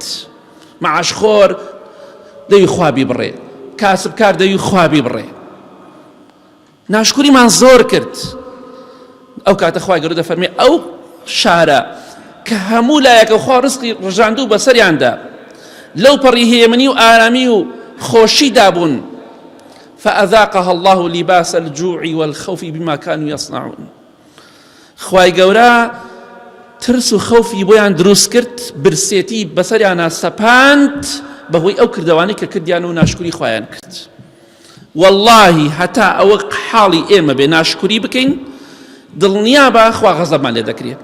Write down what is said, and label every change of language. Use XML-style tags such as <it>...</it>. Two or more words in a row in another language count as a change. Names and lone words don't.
<ckb>معاشخۆر دەوی خوا بیبڕێ، کاسبکار دەوی خوا بیبڕێ، ناشکوریمان زۆر کرد. ئەو کاتە خوای گەورە دەفەرمێ ئەو شارە کە هەموو لایەکە خوا ڕزقی ڕژاندوو بەسەریاندا، لەو پەڕی هێمنی و ئارامی و خۆشی دابوون،</ckb> <ar>فأذاقها الله لباس الجوع والخوف بما كانوا يصنعون.</ar> <ckb>خوای گەورە ترس و خەوفی بۆیان دروست کرد، برسێتی بەسەریانە سەپاند بەهۆی ئەو کردەوانەی کە کردیان و ناشکوری خوایان کرد. والله هەتا ئەوە حاڵی ئێمە بێ ناشکوری بکەین، دڵنیا بە خوا غەزەبمان لێ دەکرێت.</ckb>